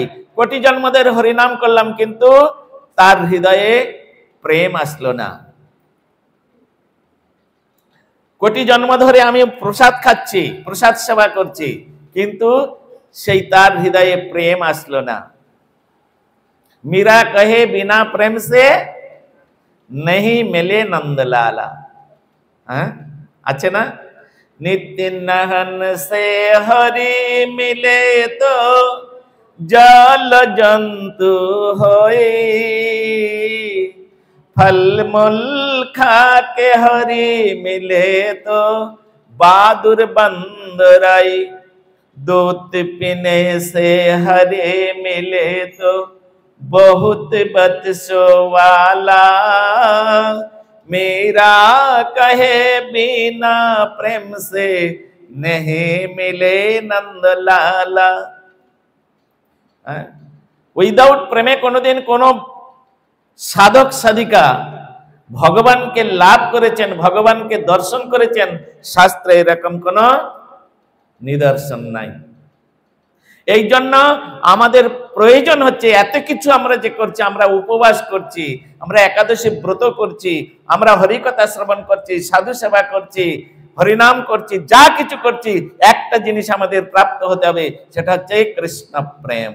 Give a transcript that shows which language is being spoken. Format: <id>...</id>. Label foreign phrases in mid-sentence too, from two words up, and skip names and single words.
<bn>কোটি জন্ম ধরে হরিনাম করলাম, কিন্তু তার হৃদয়ে প্রেম আসলো না। কোটি জন্ম ধরে আমি প্রসাদ খাচ্ছি, প্রসাদ সেবা করছি, কিন্তু সেই তার হৃদয়ে প্রেম আসলো না।</bn> <hi>मीरा कहे बिना प्रेम से नहीं मिले नंदलाला।</hi> <bn>আছে না?</bn> <hi>नित्य नहन से हरि मिले तो जल जंतु होए, फल मूल खा के हरि मिले तो बहादुर बंदराई, दूध पीने से हरि मिले तो बहुत बदसो वाला, मेरा कहे बिना प्रेम से नहीं मिले नंदलाला।</hi> <bn>উইদাউট প্রেমে কোনোদিন কোন সাধক সাধিকা ভগবানকে লাভ করেছেন, ভগবানকে দর্শন করেছেন, শাস্ত্রে এরকম কোন নিদর্শন নাই। এই জন্য আমাদের প্রয়োজন হচ্ছে, এত কিছু আমরা যে করছি, আমরা উপবাস করছি, আমরা একাদশী ব্রত করছি, আমরা হরিকথা শ্রবণ করছি, সাধু সেবা করছি, হরিনাম করছি, যা কিছু করছি, একটা জিনিস আমাদের প্রাপ্ত হতে হবে, সেটা হচ্ছে কৃষ্ণ প্রেম।</bn>